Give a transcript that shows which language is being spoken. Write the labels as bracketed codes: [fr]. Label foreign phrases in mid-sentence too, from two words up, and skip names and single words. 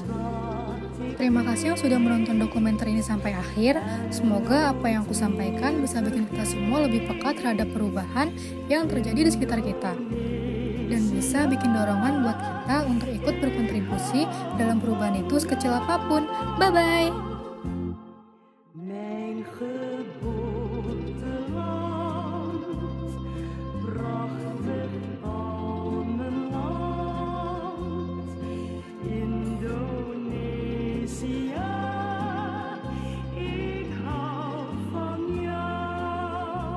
[id] Terima kasih yang sudah menonton dokumenter ini sampai akhir. Semoga apa yang aku sampaikan bisa bikin kita semua lebih peka terhadap perubahan yang terjadi di sekitar kita. Dan bisa bikin dorongan buat kita untuk ikut berkontribusi dalam perubahan itu sekecil apapun. Bye-bye! [nl] Mijn geboorteland, prachtig al mijn land, Indonesia, ik hou van jou.